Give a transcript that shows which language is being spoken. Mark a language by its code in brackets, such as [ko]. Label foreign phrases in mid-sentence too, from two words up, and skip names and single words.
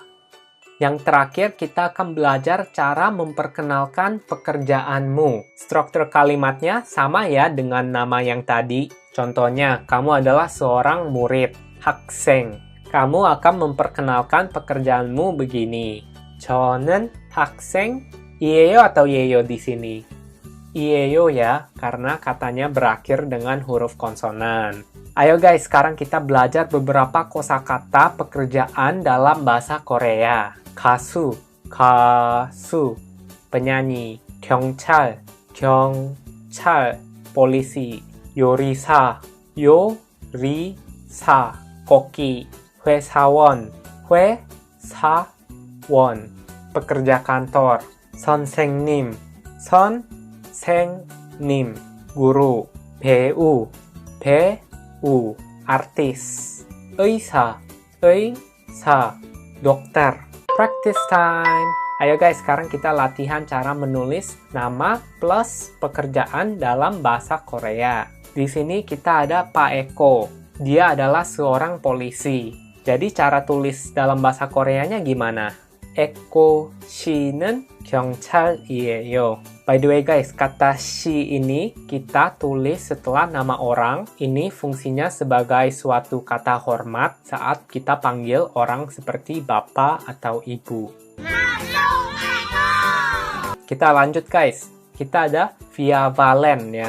[id] Yang terakhir, kita akan belajar cara memperkenalkan pekerjaanmu. Struktur kalimatnya sama ya dengan nama yang tadi. Contohnya, kamu adalah seorang murid, 학생. Kamu akan memperkenalkan pekerjaanmu begini. [ko] 저는 학생이에요 [id] atau yeyo di sini? Iyeyo ya, karena katanya berakhir dengan huruf konsonan. Ayo guys, sekarang kita belajar beberapa kosakata pekerjaan dalam bahasa Korea. 가수, penyanyi. 경찰, polisi. 요리사, koki. 회사원, pekerja kantor. 선생님, guru. 배우, artis. 의사, dokter. [en] Practice time. [id] Ayo guys, sekarang kita latihan cara menulis nama plus pekerjaan dalam bahasa Korea. Di sini kita ada Pak Eko. Dia adalah seorang polisi. Jadi cara tulis dalam bahasa Koreanya gimana? [ko] Eko 씨는 경찰이에요. [en] By the way guys, [id] kata she ini kita tulis setelah nama orang. Ini fungsinya sebagai suatu kata hormat saat kita panggil orang seperti bapak atau ibu. Kita lanjut guys. Kita ada Via Valen ya.